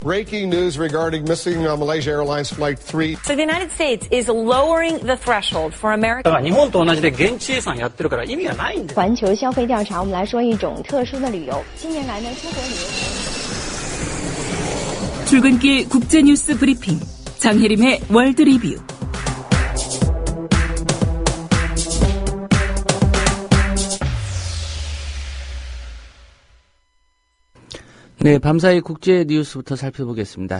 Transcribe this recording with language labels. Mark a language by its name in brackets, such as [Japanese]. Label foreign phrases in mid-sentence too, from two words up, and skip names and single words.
[English] Breaking news regarding missing Malaysia Airlines Flight 3. So the United States is lowering the threshold for American. [Japanese] 日本と同じで現地遺産やってるから意味がないんです。 [Chinese] 环球消费调查，我们来说一种特殊的旅游。近年来呢，出国旅游。 [Korean] 출근길 국제뉴스 브리핑 장혜림의 월드 리뷰. 네, 밤사이 국제 뉴스부터 살펴보겠습니다.